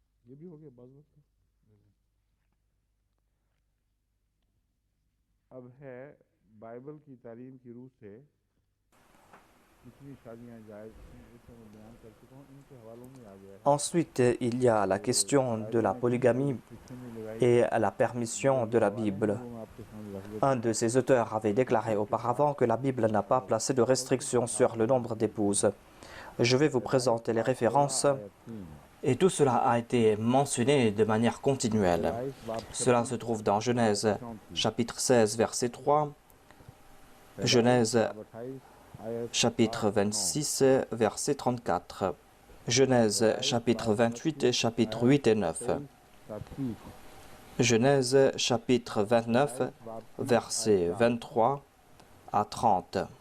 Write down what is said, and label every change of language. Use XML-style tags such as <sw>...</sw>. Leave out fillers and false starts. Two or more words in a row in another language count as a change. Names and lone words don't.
<ur>یہ بھی ہو گیا بس بس اب ہے بائبل کی تعلیم کی رو سے کتنی شادیاں جائز ہیں اسے میں بیان کر چکا ہوں ان کے حوالوں میں آ گیا ہے</ur> <fr>Ensuite, il y a la question de la polygamie et la permission de la Bible.</fr> <ur>وہ میں آپ کے سامنے رکھ دیتا</ur> <fr>Un de ces auteurs avait déclaré auparavant que la Bible n'a pas placé de restrictions sur le nombre d'épouses. Je vais vous présenter les références et tout cela a été mentionné de manière continuelle. Cela se trouve dans Genèse chapitre 16 verset 3, Genèse chapitre 26 verset 34, Genèse chapitre 28 et chapitre 8 et 9, Genèse chapitre 29 verset 23 à 30,</fr>